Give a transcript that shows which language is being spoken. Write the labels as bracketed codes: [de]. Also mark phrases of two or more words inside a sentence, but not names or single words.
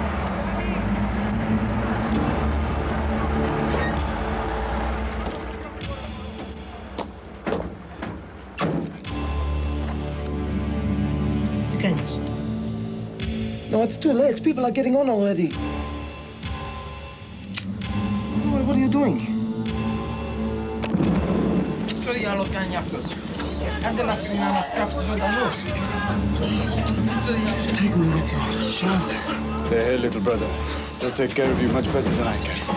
[en] James. No, it's too late. People are getting on already. What are you doing? [el] Στο διάλογο κάνει αυτός. Άντε να φύγει να μας κάψει ζωντανός. [en] Take me with you. Chance. Stay here, little brother. They'll take care of you much better than I can.